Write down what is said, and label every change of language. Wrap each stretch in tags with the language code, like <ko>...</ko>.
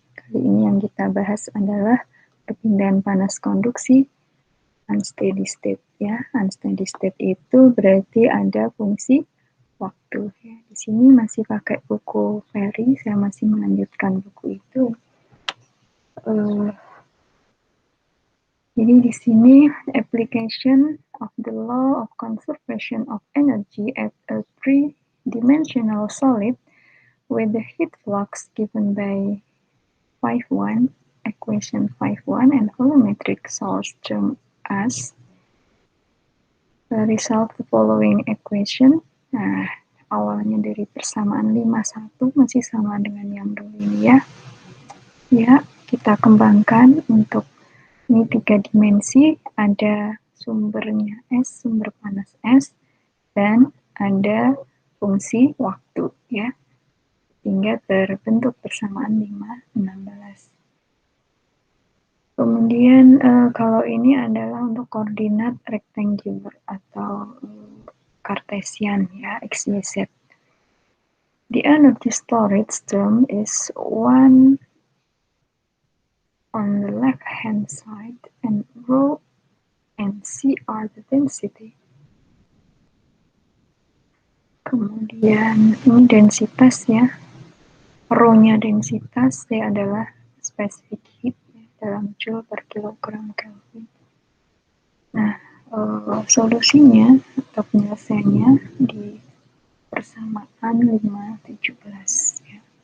<id>Kali ini yang kita bahas adalah perpindahan panas konduksi unsteady state ya. Unsteady state itu berarti ada fungsi waktu ya. Di sini masih pakai buku Ferry, saya masih melanjutkan buku itu. Jadi di sini</id> <en>application of the law of conservation of energy at a three-dimensional solid with the heat flux given by 5.1 equation 5.1 and volumetric source term as resolve the following equation.</en> <id>Nah, awalnya dari persamaan 5,1 masih sama dengan yang dulu ini ya. Ya, kita kembangkan untuk ini 3 dimensi, ada sumbernya S, sumber panas S, dan ada fungsi waktu ya, hingga terbentuk persamaan 5,16. Kemudian kalau ini adalah untuk koordinat rectangular atau Cartesian ya, X, Y, Z.</id> <en>The energy storage term is 1 on the left hand side and rho and C are the density.</en> <id>Kemudian ini densitas ya, rho-nya densitas, C adalah specific heat ya, dalam joule per kilogram Kelvin. Nah, solusinya atau penyelesaiannya di persamaan 5,17 ya.</id>